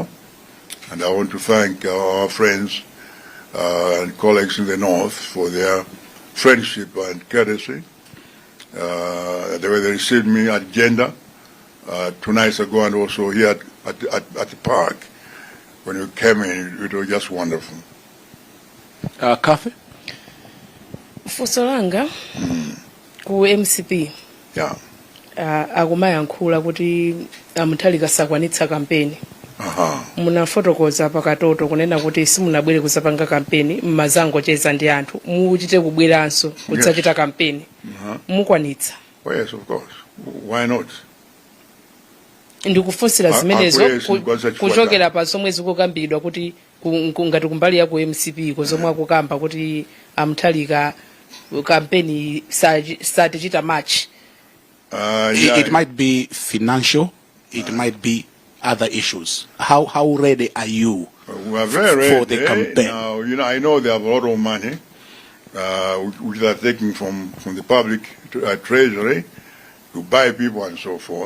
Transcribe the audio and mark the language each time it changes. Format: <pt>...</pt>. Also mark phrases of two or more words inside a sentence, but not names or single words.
<en>And I want to thank our friends and colleagues in the north for their friendship and courtesy. The way they received me at Gender 2 nights ago, and also here at the park. When you came in, it was just wonderful. Kathy?</en> <ny>Fusolanga, ku MCP.</ny> <en>Yeah.</en> <ny>Akumayankhula kuti Muthalika sakwanitsa kampeni. Muna fotokoza pakatoto kunena kuti simunabwere kusapanga kampeni mmazango cheza ndi anthu muchite kubweranso kutsachita kampeni. Mukwanitsa.</ny> <en>Oh yes, of course. Why not?</en> <ny>Ndikufosira zimenezo kuchokera pa somwe zikukambidwa kuti ngati kumbali ya ku MCP kozomwe akukamba kuti Muthalika kampeni satichita much.</ny> <en>It might be financial, it might be other issues. How ready are you we are very ready for the campaign? Now, I know they have a lot of money, which they are taking from the public treasury to buy people and so forth.</en>